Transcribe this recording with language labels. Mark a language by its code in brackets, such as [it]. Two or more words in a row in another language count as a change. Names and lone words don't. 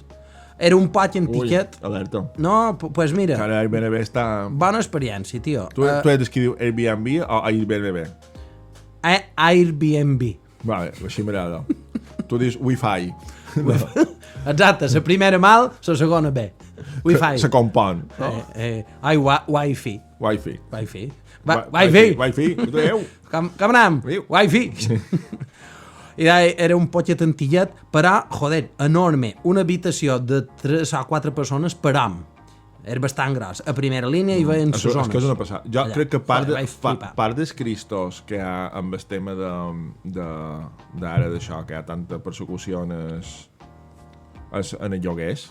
[ca] Era un poc antiquet. Ui, alerta. [es] No, pues mira. [ca] Que Airbnb està... Bona experiència, tio. Tu ets qui diu Airbnb o Airbnb? Airbnb. Vale, així m'agrada. Tu dius Wi-Fi. Exacte, la primera mal, la segona bé. Wi-Fi. Se compon. Wi-Fi. Wi-Fi. Wi-Fi. Com anem? Wi-Fi. I era un poquet antillet, però, joder, enorme. Una habitació de 3 o 4 persones per hom. Era bastant gros. A primera línia hi veien les zones. És que és una passada. Jo crec que part dels cristos que hi ha amb el tema d'ara d'això, que hi ha tanta persecució en els lloguers,